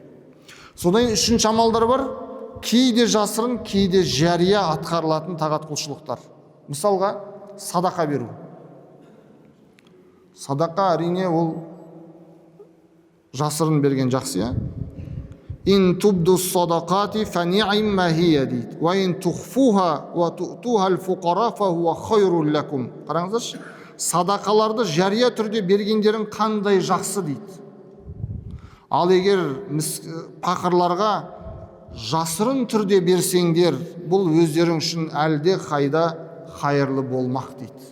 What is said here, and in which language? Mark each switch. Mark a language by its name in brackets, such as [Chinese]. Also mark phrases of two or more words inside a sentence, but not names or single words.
[Kazakh] Содан үшінші амалдар бар. Кейде жасырын, кейде жария атқарылатын тағат құлшылықтар. Мысалға, садақа беру. Садақа әрине ол жасырын берген жақсы, я? [Arabic] إن تبدوا الصدقات فنعما هي дейді. وإن تخفوها وتؤتوها الفقراء فهو خير لكم. [Kazakh] Қараңыздаршы, садақаларды жария түрде бергендерің қандай жақсы дейді. Ал егер пақырларға жасырын түрде берсеңдер, бұл өздерің үшін әлде қайда хайырлы болмақ дейді.